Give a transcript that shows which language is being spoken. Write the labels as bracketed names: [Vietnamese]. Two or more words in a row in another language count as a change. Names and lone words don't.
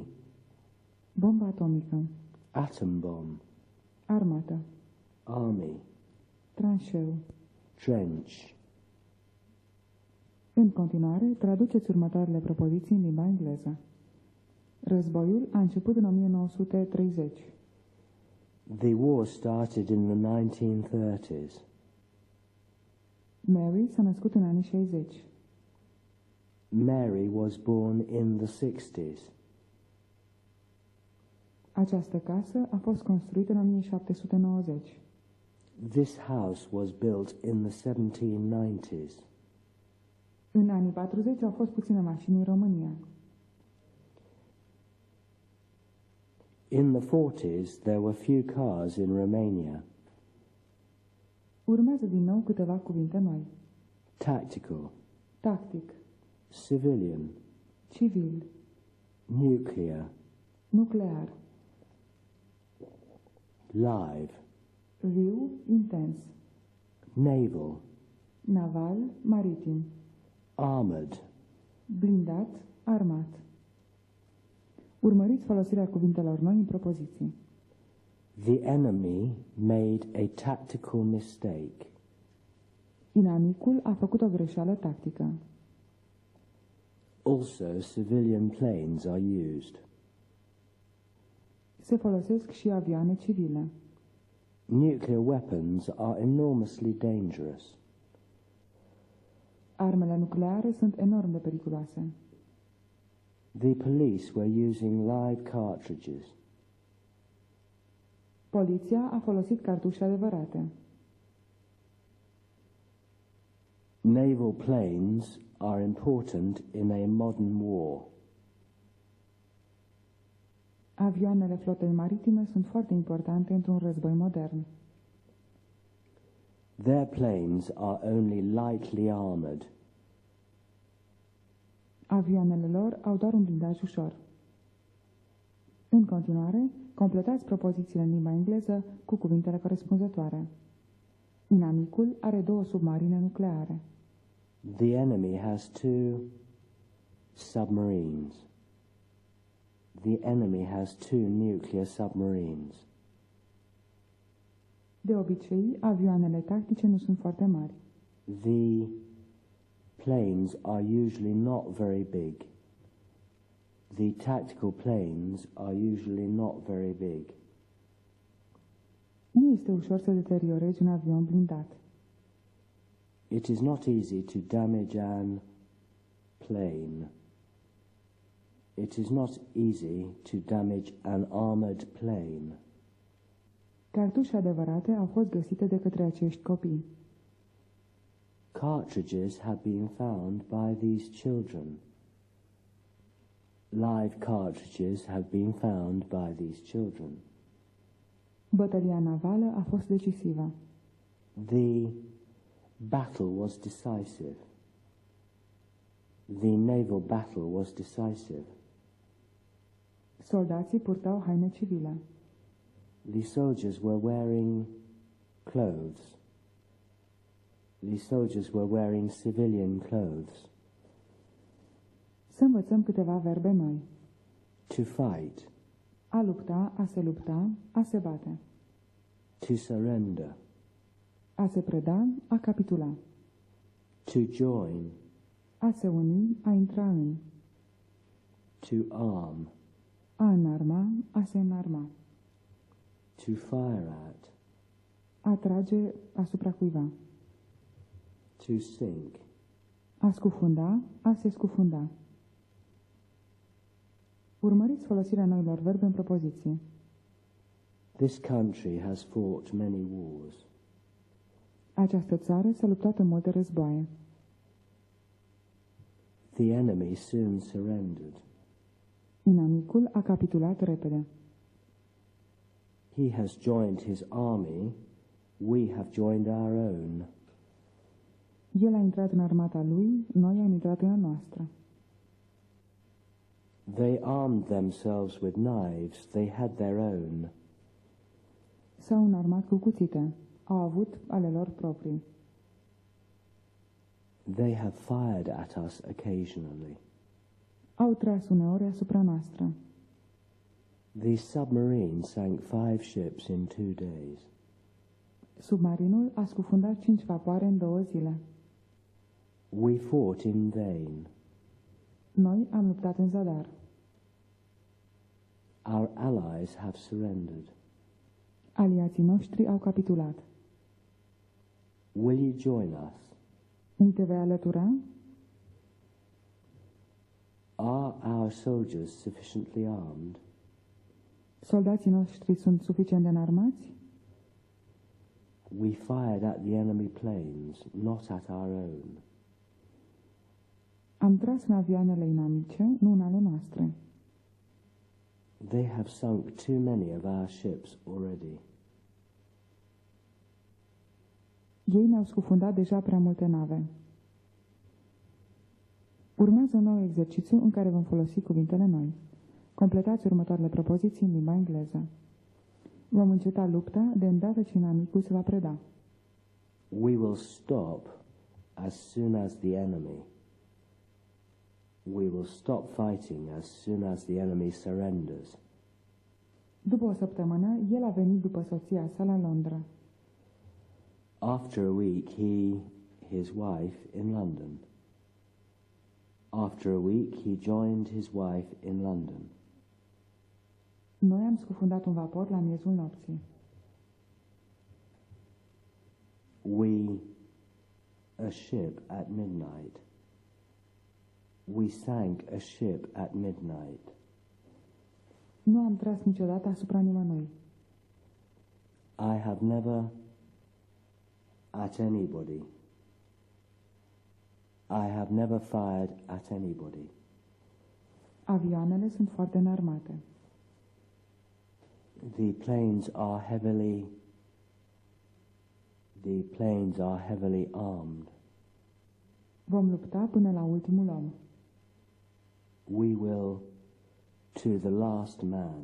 [Romanian] Bombă atomică. [English] Atom bomb. [Romanian] Armată. [English] Army. [Romanian] Tranșeu. [English] Trench. [Romanian] În continuare, traduceți următoarele propoziții în limba engleză. Războiul a început în 1930. [English] The war started in the 1930s. [Romanian] Mary s-a născut în anii 60. [English] Mary was born in the 60s. [Romanian] Această casă a fost construită în 1790. [English] This house was built in the 1790s. [Romanian] În anii 40 au fost puține mașini în România. [English] In the 40s, there were few cars in Romania. [Romanian] Urmează din nou câteva cuvinte noi. [English] Tactical. [Romanian] Tactic. [English] Civilian. [Romanian] Civil. [English] Nuclear. [Romanian] Nuclear. [English] Live. [Romanian] Viu, intens. [English] Naval. [Romanian] Naval, maritim. [English] Armored. [Romanian] Blindat, armat. Urmăriți folosirea cuvintelor noi în propoziții. [English] The enemy made a tactical mistake. [Romanian] Inamicul a făcut o greșeală tactică. [English] Also, civilian planes are used. [Romanian] Se folosesc și avioane civile. [English] Nuclear weapons are enormously dangerous. [Romanian] Armele nucleare sunt enorm de periculoase. [English] The police were using live cartridges. [Romanian] Poliția a folosit cartușe adevărate. [English] Naval planes are important in a modern war. [Romanian] Avioanele flotei maritime sunt foarte importante într-un război modern. [English] Their planes are only lightly armored. [Romanian] Avioanele lor au doar un blindaj ușor. În continuare, completați propozițiile în limba engleză cu cuvintele corespunzătoare. Inamicul are 2 submarine nucleare. [English] The enemy has 2 submarines. The enemy has 2 nuclear submarines. [Romanian] De obicei, avioanele tactice nu sunt foarte mari. [English] The planes are usually not very big. The tactical planes are usually not very big. [Romanian] Nu este ușor să deteriorezi un avion blindat. [English] It is not easy to damage an plane. It is not easy to damage an armored plane. [Romanian] Cartușe adevărate au fost găsite de către acești copii. [English] Cartridges have been found by these children. Live cartridges have been found by these children. [Romanian] Bătălia navală a fost decisivă. [English] The battle was decisive. The naval battle was decisive. [Romanian] Soldații purtau haine civile. [English] The soldiers were wearing clothes. The soldiers were wearing civilian clothes. [Romanian] Să învățăm câteva verbe noi. [English] To fight. [Romanian] A lupta, a se lupta, a se bate. [English] To surrender. [Romanian] A se preda, a capitula. [English] To join. [Romanian] A se uni, a intra în. [English] To arm. [Romanian] A înarma, a se înarma. [English] To To fire at. [Romanian] Atrage asupra cuiva. [English] To sink. [Romanian] A scufunda, a se scufunda. Urmăriți folosirea noilor verbe în propoziții. [English] This country has fought many wars. [Romanian] Această țară s-a luptat în multe războaie. [English] The enemy soon surrendered. [Romanian] Inamicul a capitulat repede. [English] He has joined his army. We have joined our own. [Romanian] El a intrat în armata lui, noi am intrat în a noastră. [English] They armed themselves with knives. They had their own. [Romanian] S-au înarmat cu cuțite. Au avut ale lor proprii. [English] They have fired at us occasionally. [Romanian] Au tras uneori asupra noastră. [English] The submarine sank 5 ships in 2 days. [Romanian] Submarinul a scufundat 5 vapoare în 2 zile. [English] We fought in vain. [Romanian] Noi am luptat în zadar. [English] Our allies have surrendered. [Romanian] Aliații noștri au capitulat. [English] Will you join us? [Romanian] Ni te vei alătura? [English] Are our soldiers sufficiently armed? [Romanian] Soldații noștri sunt suficient de înarmați? [English] We fired at the enemy planes, not at our own. [Romanian] Am tras în avioanele inamice, nu în ale noastre. [English] They have sunk too many of our ships already. [Romanian] Ei ne-au scufundat deja prea multe nave. Urmează un nou exercițiu în care vom folosi cuvintele noi. Completați următoarele propoziții în limba engleză. Vom înceta lupta de îndată ce inamicul se va preda. [English] We will stop as soon as the enemy. We will stop fighting as soon as the enemy surrenders. [Romanian] După o săptămână, el a venit după soția sa la Londra. [English] After a week, his wife in London. After a week, he joined his wife in London. [Romanian] Noi am scufundat un vapor la miezul nopții. [English] We a ship at midnight. We sank a ship at midnight. [Romanian] Nu am tras niciodată asupra nimănui. [English] I have never at anybody. I have never fired at anybody. [Romanian] Avioanele sunt foarte înarmate. [English] The planes are heavily armed. [Romanian] Vom lupta până la ultimul om. [English] We will to the last man.